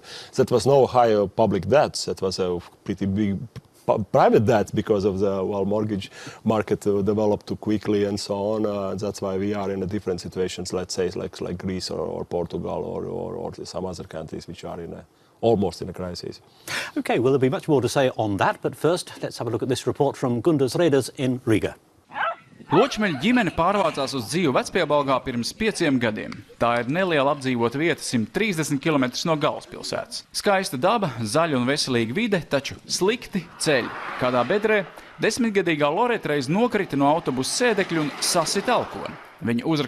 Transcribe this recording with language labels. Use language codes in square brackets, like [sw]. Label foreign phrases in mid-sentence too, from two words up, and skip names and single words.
[en] That was no higher public debts. That was a pretty big private debt because of the mortgage market developed too quickly and so on. That's why we are in a different situations, let's say, like Greece or Portugal or some other countries which are almost in a crisis. Okay, well, there'll be much more to say on that, but first, let's have a look at this report from Gundas Reiders in Riga. [lv] Ločmeļa ģimene pārvācās uz dzīvi Vecpiebalgā pirms 5 gadiem. Tā ir neliela apdzīvota vieta 130 km no galvaspilsētas. Skaista daba, zaļa un veselīga vide, taču slikti ceļi. Kādā bedrē 10-gadīgā Loreta reiz nokrita no autobusa sēdekļa un sasita alkoni.